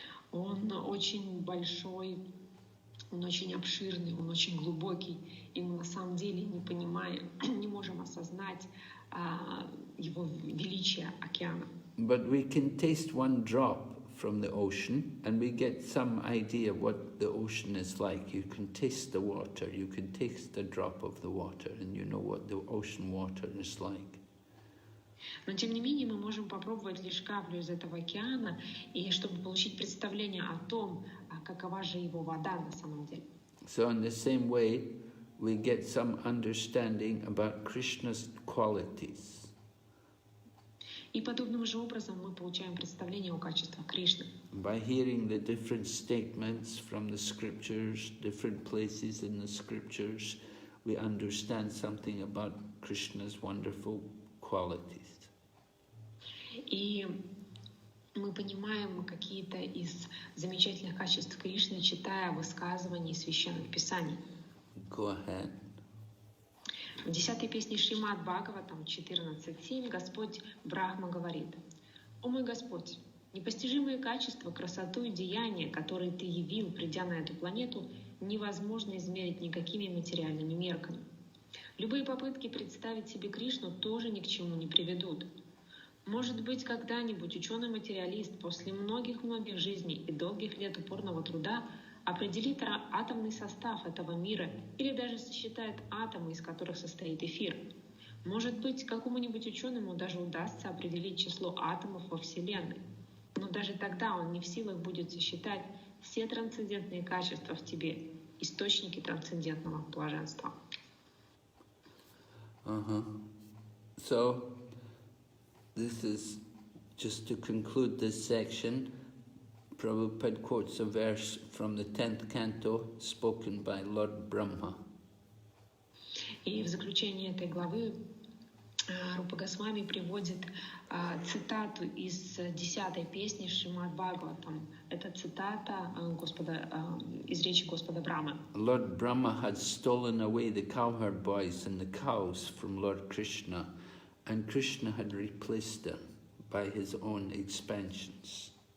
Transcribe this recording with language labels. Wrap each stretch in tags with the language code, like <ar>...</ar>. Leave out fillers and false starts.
<ru>Он очень большой, он очень обширный, он очень глубокий, и мы на самом деле не понимаем, не можем осознать его величие океана.</ru> <en>But we can taste one drop from the ocean and we get some idea what the ocean is like. You can taste the water, you can taste a drop of the water and you know what the ocean water is like.</en> <ru>Но тем не менее мы можем попробовать лишь каплю из этого океана, и чтобы получить представление о том, какова же его вода на самом деле.</ru> <en>So in the same way, we get some understanding about Krishna's qualities.</en> <ru>И подобным же образом мы получаем представление о качествах Кришны.</ru> <en>By hearing the different statements from the scriptures, different places in the scriptures, we understand something about Krishna's wonderful qualities.</en> <ru>И мы понимаем какие-то из замечательных качеств Кришны, читая высказывания из священных писаний.</ru> <en>Go ahead.</en> <ru>В 10-й песне Шримад Бхагаватам 14.7 Господь Брахма говорит: «О мой Господь, непостижимые качества, красоту и деяния, которые Ты явил, придя на эту планету, невозможно измерить никакими материальными мерками. Любые попытки представить себе Кришну тоже ни к чему не приведут. Может быть, когда-нибудь ученый-материалист после многих-многих жизней и долгих лет упорного труда определит атомный состав этого мира или даже сосчитает атомы, из которых состоит эфир. Может быть, какому-нибудь ученому даже удастся определить число атомов во Вселенной. Но даже тогда он не в силах будет сосчитать все трансцендентные качества в тебе, источники трансцендентного блаженства».</ru> <en>So, this is just to conclude this section. Prabhupada quotes a verse from the 10th canto spoken by Lord Brahma.</en> <ru>И в заключение этой главы Рупа Госвами приводит цитату из 10-й песни Шримад Бхагаватам. Это цитата из речи Господа Брамы.</ru> <en>Lord Brahma had stolen away the cowherd boys and the cows from Lord Krishna, and Krishna had replaced them by his own expansions.</en>